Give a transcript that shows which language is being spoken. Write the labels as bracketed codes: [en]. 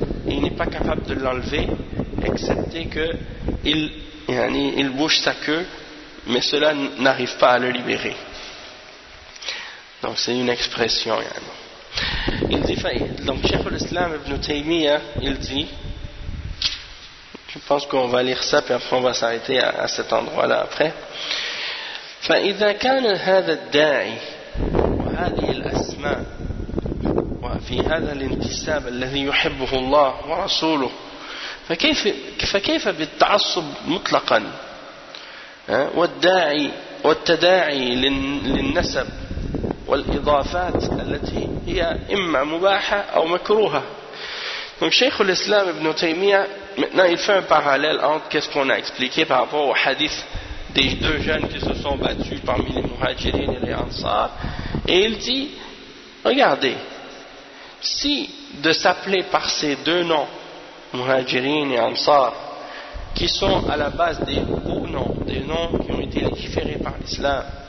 [fr] Il n'est pas capable de l'enlever, excepté qu'il bouge sa queue, mais cela n'arrive pas à le libérer. Donc c'est une expression. Il dit, donc Cheikh al-Islam ibn Taymiyyah, il dit, je pense qu'on va lire ça, puis après on va s'arrêter à cet endroit-là après. [ar] فإذا كان هذا الداعي وهذه الأسماء في هذا الانتساب الذي يحبه الله ورسوله فكيف بالتعصب مطلقا والداعي والتداعي للنسب والإضافات التي هي إما مباحة أو مكروهة. [fr] Donc Cheikh al-Islam ibn Taymiyyah, maintenant il fait un parallèle entre qu'est-ce qu'on a expliqué par rapport au hadith des deux jeunes qui se sont battus parmi les muhajirines et les ansars, et il dit, regardez, si de s'appeler par ces deux noms, Muhajirin et Ansar, qui sont à la base des beaux noms, des noms qui ont été légiférés par l'islam,